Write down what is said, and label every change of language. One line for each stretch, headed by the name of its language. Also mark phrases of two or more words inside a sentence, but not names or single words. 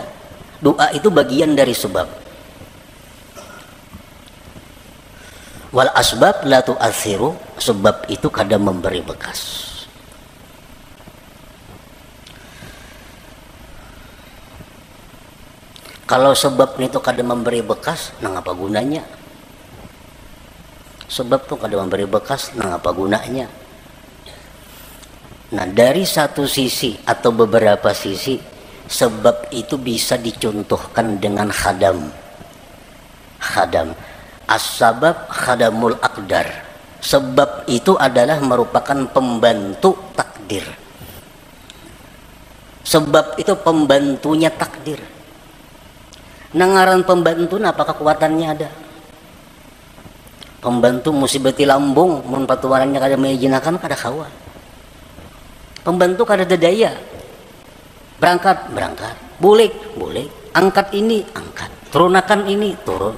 Indonesian: Doa itu bagian dari sebab.
Arabic: والأسباب لا تؤثر,
Indonesian: sebab itu kada memberi bekas.
Banjar: Kalau sebab itu kada memberi bekas, nang apa gunanya? Sebab itu kada memberi bekas, nang apa gunanya?
Indonesian: Nah, dari satu sisi atau beberapa sisi, sebab itu bisa dicontohkan dengan khadam. Khadam.
Arabic: السبب خادم الأقدار.
Indonesian: Sebab itu adalah merupakan pembantu takdir. Sebab itu pembantunya takdir.
Banjar: Nangaran pembantu apa kekuatannya ada? Pembantu musibati lambung, mun patuarannya kada mengijinakan kada kawa. Pembantu kada daya.
Indonesian: Berangkat, boleh, angkat ini, angkat, turunakan ini, turun.